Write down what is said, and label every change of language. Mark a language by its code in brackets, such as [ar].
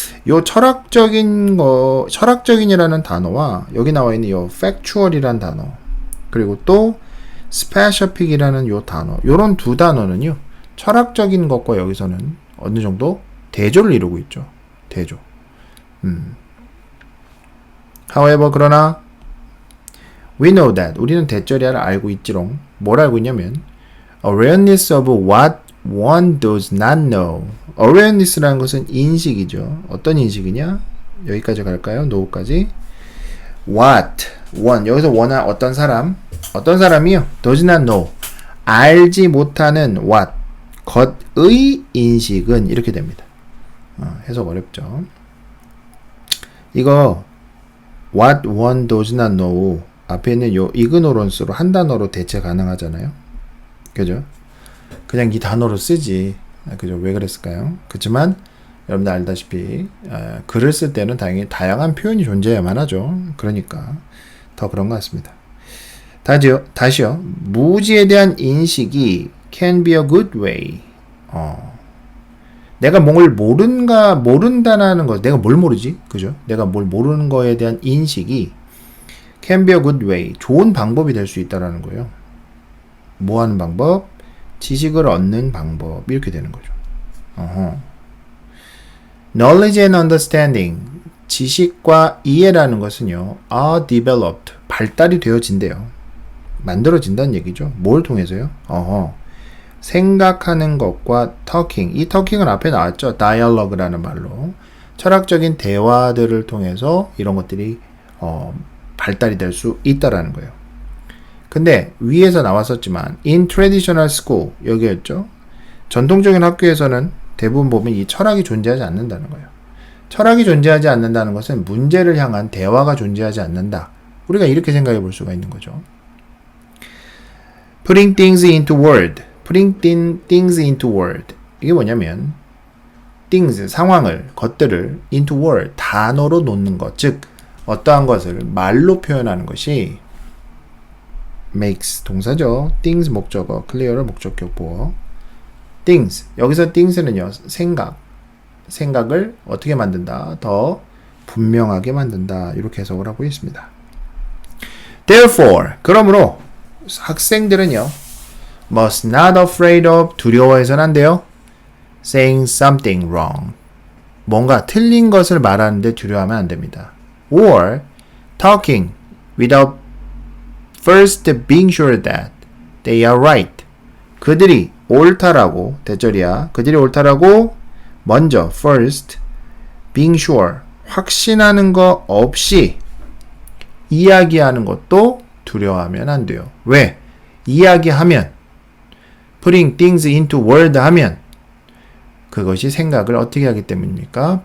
[ko] 요 철학적인이라는 단어와 여기 나와 있는 요 factual이라는 단어 그리고 또 specific이라는 요 단어, 요런 두 단어는요 철학적인 것과 여기서는 어느 정도 대조를 이루고 있죠. 대조. However, 그러나 [en] we know that, [ko] 우리는 대절이야를 알고 있지롱. 뭘 알고 있냐면 [en] awareness of what one does not know. [ko] awareness라는 것은 인식이죠. 어떤 인식이냐? 여기까지 갈까요? know까지. what, one, 여기서 원한 어떤 사람이요? [en] does not know, [ko] 알지 못하는 what, 것의 인식은 이렇게 됩니다. 해석 어렵죠. 이거 [en] what one does not know [ko] 앞에 있는 요 ignorance로 한 단어로 대체 가능하잖아요. 그죠? 그냥 이 단어로 쓰지. 그죠? 왜 그랬을까요? 그렇지만 여러분들 알다시피 글을 쓸 때는 당연히 다양한 표현이 존재해야만 하죠. 그러니까 더 그런 것 같습니다. 다시요. 무지에 대한 인식이 [en] can be a good way. [ko] 내가 뭘 모른다는 것, 내가 뭘 모르지? 그죠? 내가 뭘 모르는 거에 대한 인식이 [en] can be a good way. [ko] 좋은 방법이 될 수 있다라는 거예요. 뭐 하는 방법? 지식을 얻는 방법. 이렇게 되는 거죠. [en] Knowledge and understanding. [ko] 지식과 이해라는 것은요, [en] are developed. [ko] 발달이 되어진대요. 만들어진다는 얘기죠. 뭘 통해서요? 생각하는 것과 talking. 이 talking은 앞에 나왔죠. dialogue라는 말로. 철학적인 대화들을 통해서 이런 것들이 발달이 될 수 있다라는 거예요. 근데 위에서 나왔었지만 [en] in traditional school [ko] 여기였죠. 전통적인 학교에서는 대부분 보면 이 철학이 존재하지 않는다는 거예요. 철학이 존재하지 않는다는 것은 문제를 향한 대화가 존재하지 않는다. 우리가 이렇게 생각해 볼 수가 있는 거죠. [en] Putting things into word. Putting things into word. [ko] 이게 뭐냐면 things, 상황을, 것들을 [en] into word, [ko] 단어로 놓는 것. 즉 어떠한 것을 말로 표현하는 것이 makes 동사죠. things 목적어, clear를 목적격 보어. things, 여기서 things는요, 생각을 어떻게 만든다? 더 분명하게 만든다. 이렇게 해석을 하고 있습니다. Therefore, 그러므로 학생들은요, [en] must not afraid of, [ko] 두려워해서는 안 돼요. [en] saying something wrong, [ko] 뭔가 틀린 것을 말하는데 두려워하면 안 됩니다. [en] or talking without first being sure that they are right. [ko] 그들이 옳다라고, 대절이야. 그들이 옳다라고 먼저 [en] first being sure [ko] 확신하는 거 없이 이야기하는 것도 두려워하면 안 돼요. 왜? 이야기하면 [en] putting things into word [ko] 하면 그것이 생각을 어떻게 하기 때문입니까?